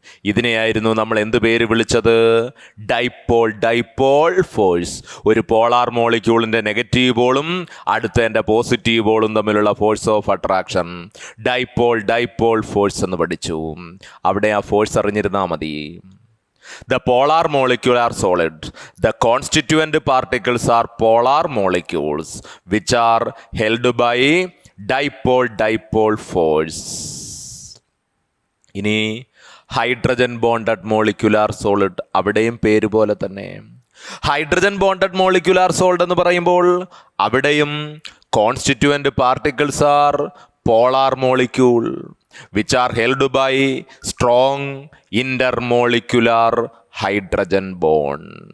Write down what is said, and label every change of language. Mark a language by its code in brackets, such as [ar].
[ml] ഇതിനെയായിരുന്നു നമ്മൾ എന്ത് പേര് വിളിച്ചത്? Dipole force. ഒരു പോളാർ മോളിക്യൂളിന്റെ നെഗറ്റീവ് പോളും അടുത്തതിൻ്റെ പോസിറ്റീവ് പോളും തമ്മിലുള്ള force of attraction dipole force എന്ന് പഠിച്ചു. അവിടെ ആ ഫോഴ്സ് അറിഞ്ഞിരുന്നാൽ മതി. [en] The polar molecule are solid. The constituent particles are polar molecules which are held by dipole force. [ml] ഇനി ഹൈഡ്രജൻ ബോണ്ടഡ് മോളിക്യുലാർ സോളിഡ്, അവിടെയും പേര് പോലെ തന്നെ. [en] hydrogen bonded molecular solid [ml] എന്ന് പറയുമ്പോൾ അവിടെയും [en] Constituent particles are polar molecule which are held by strong intermolecular hydrogen bond.